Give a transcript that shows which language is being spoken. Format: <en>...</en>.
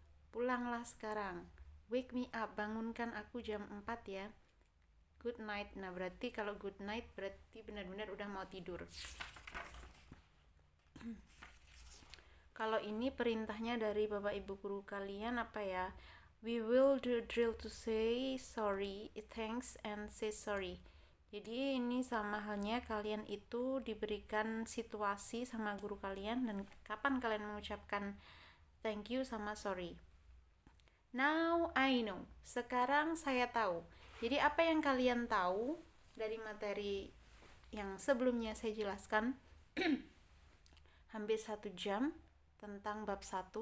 <id>Pulanglah sekarang.</id> <en>Wake me up,</en> <id>bangunkan aku jam 4 ya.</id> <en>Good night.</en> <id>Nah, berarti kalau good night berarti benar-benar udah mau tidur. Kalau ini perintahnya dari Bapak Ibu guru kalian apa ya?</id> <en>We will do drill to say sorry, thanks, and say sorry.</en> <id>Jadi ini sama halnya kalian itu diberikan situasi sama guru kalian dan kapan kalian mengucapkan thank you sama sorry.</id> <en>Now I know.</en> <id>Sekarang saya tahu. Jadi apa yang kalian tahu dari materi yang sebelumnya saya jelaskan hampir 1 jam tentang bab 1.</id>